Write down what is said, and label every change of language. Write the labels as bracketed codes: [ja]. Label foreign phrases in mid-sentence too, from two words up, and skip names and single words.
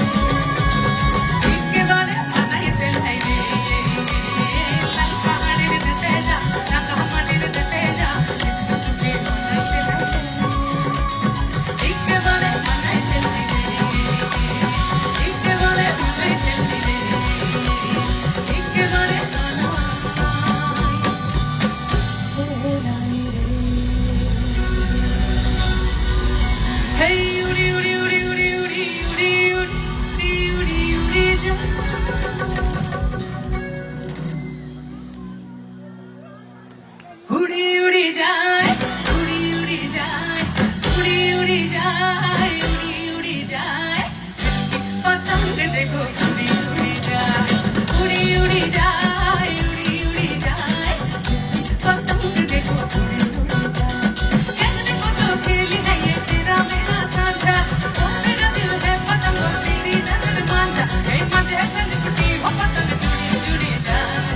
[bn] একেবারে মানাইছে লাইবে, লাল পাহাড়ের দেশে যা, ঢাকা মাটির দেশে যা, এটাকে তোকে মানাইছে লাইবে, একেবারে মানাইছে লাইবে, একেবারে মানাইছে লাইবে, একেবারে [hi] हे, उड़ी, उड़ी, उड़ी, उड़ी, उड़ी, उड़ी, उड़ी, उड़ी, उड़ी, जा. उड़ी, उड़ी, जाए, उड़ी, उड़ी, जाए, उड़ी, उड़ी, जाए, उड़ी, उड़ी, jai. पतंग देखो, उड़ी, उड़ी, जाए, उड़ी, उड़ी, जाए, उड़ी, उड़ी, jai. पतंग देखो, उड़ी, उड़ी, jai. कहने को तो खेली है ये तेरा मेरा साझा, ओ मेरा दिल है पतंग और तेरी नजर मांझा, हे मजे से लिपटी हो पतंग जुड़ी जुड़ी जाए।